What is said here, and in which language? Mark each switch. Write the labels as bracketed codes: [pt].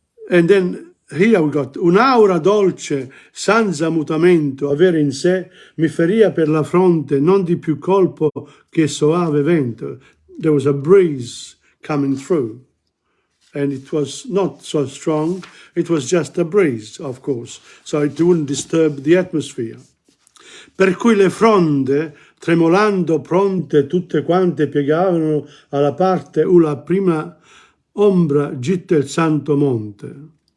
[en] And then here we got [it] un'aura dolce, senza mutamento, avere in sé, mi feria per la fronte, non di più colpo che soave vento. [en] There was a breeze coming through. And it was not so strong, it was just a breeze, of course, so it wouldn't disturb the atmosphere. [it] Per cui le fronde, tremolando pronte, tutte quante piegavano alla parte u la prima ombra gitta il santo monte.